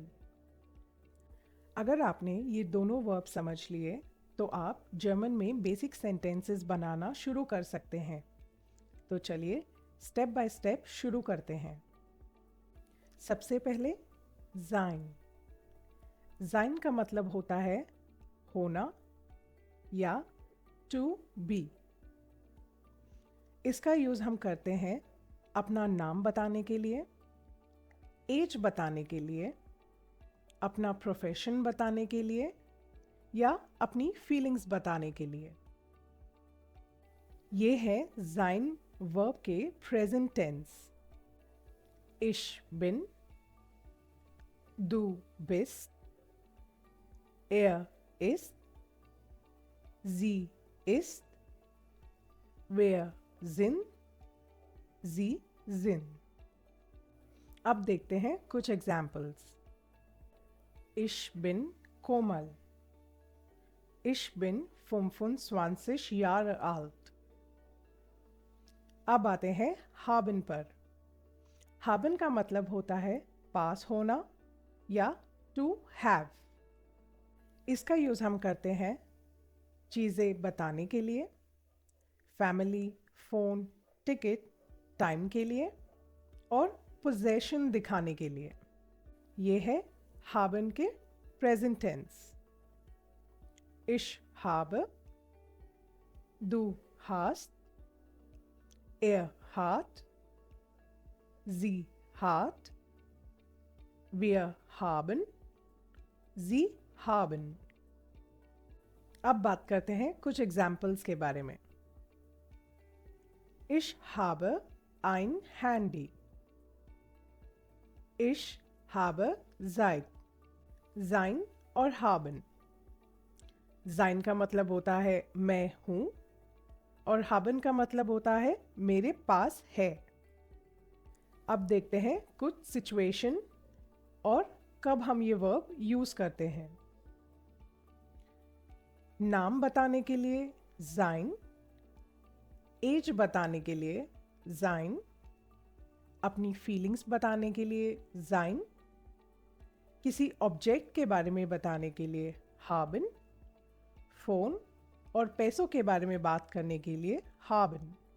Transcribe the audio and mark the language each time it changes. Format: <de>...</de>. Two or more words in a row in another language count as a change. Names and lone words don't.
<hi>अगर आपने ये दोनों वर्ब समझ लिए तो आप जर्मन में बेसिक सेंटेंसेस बनाना शुरू कर सकते हैं। तो चलिए</hi> <en>step by step</en> <hi>शुरू करते हैं। सबसे पहले sein। sein का मतलब होता है होना या</hi> <en>to be।</en> <hi>इसका यूज़ हम करते हैं अपना नाम बताने के लिए, एज बताने के लिए, अपना प्रोफेशन बताने के लिए या अपनी फीलिंग्स बताने के लिए। ये है sein वर्ब के</hi> <en>present tense.</en> <de>Ich bin, du bist, er ist, sie ist, wir sind, sie sind।</de> <hi>अब देखते हैं कुछ एग्जाम्पल्स।</hi> <de>Ich bin Komal. Ich bin 25 Jahre alt.</de> <hi>अब आते हैं haben पर। haben का मतलब होता है पास होना या</hi> <en>to have।</en> <hi>इसका यूज़ हम करते हैं चीज़ें बताने के लिए, फैमिली, फ़ोन, टिकट, टाइम के लिए और पोजेशन दिखाने के लिए। ये है haben के</hi> <en>present tense.</en> <de>Ich habe, du hast, er hat, sie hat, wir haben, sie haben।</de> <hi>अब बात करते हैं कुछ एग्जाम्पल्स के बारे में।</hi> <de>Ich habe ein Handy. Ich habe Zeit.</de> <hi>sein और haben। sein का मतलब होता है मैं हूँ और haben का मतलब होता है मेरे पास है। अब देखते हैं कुछ सिचुएशन और कब हम ये वर्ब यूज़ करते हैं। नाम बताने के लिए sein, एज बताने के लिए sein, अपनी फीलिंग्स बताने के लिए sein, किसी ऑब्जेक्ट के बारे में बताने के लिए haben, फ़ोन और पैसों के बारे में बात करने के लिए haben।</hi>